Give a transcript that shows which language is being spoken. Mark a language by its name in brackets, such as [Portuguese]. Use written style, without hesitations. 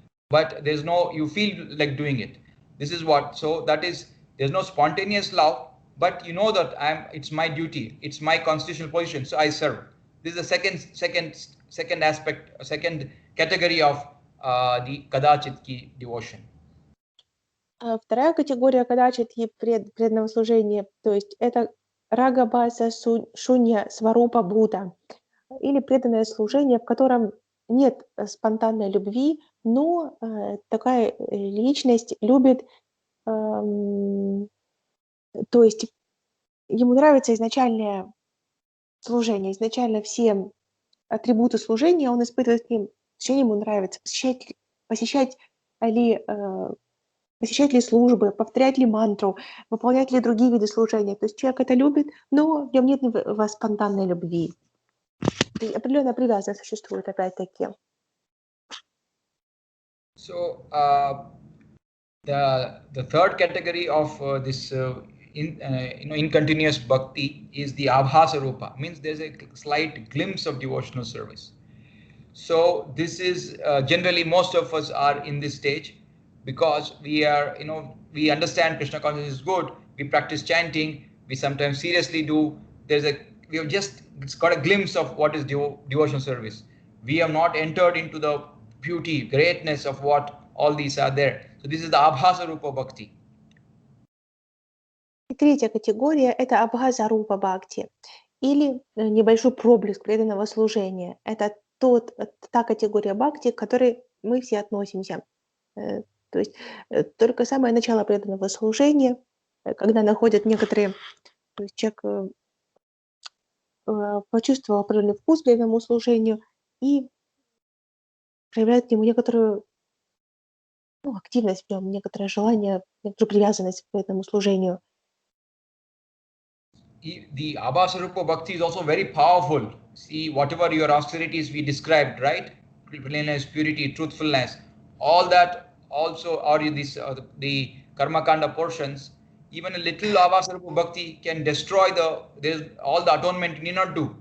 [English] But there's no, you feel like doing it. This is what, so that is, there's no spontaneous love, but you know that it's my duty, it's my constitutional position, so I serve. This is the second aspect, second category of the kadachitki devotion. [Russian] Вторая категория кадачитки преданного служения, то есть это рага бхаса шунья сварупа бхута, или преданное служение, в котором нет спонтанной любви, но такая личность любит, то есть ему нравится изначальное служение, изначально все атрибуты служения он испытывает к ним, ему нравится посещать ли службы, повторять ли мантру, выполнять ли другие виды служения. То есть человек это любит, но в нем нет спонтанной любви. Определенная привязанность существует опять-таки. [English] So the third category of this incontinuous bhakti is the abhasa rupa, means there's a slight glimpse of devotional service. So this is generally most of us are in this stage because we are, we understand Krishna consciousness is good. We practice chanting. We sometimes seriously do. We have just got a glimpse of what is devotional service. We have not entered into the beauty, greatness of what all these are there. So this is the abhasa rupa bhakti. [Russian] И третья категория – это абхаза рупа бхакти, или небольшой проблеск преданного служения. Это та категория бхакти, к которой мы все относимся. То есть только самое начало преданного служения, когда находят некоторые, то есть человек почувствовал определенный вкус к преданному служению и проявляет к нему некоторую активность в нем, некоторое желание, некоторую привязанность к преданному служению. [English] The abhasa rupa bhakti is also very powerful. See, whatever your austerities we described, right? Cleanliness, purity, truthfulness, all that also are in this the karma kanda portions. Even a little abhasa rupa bhakti can destroy all the atonement you need not do.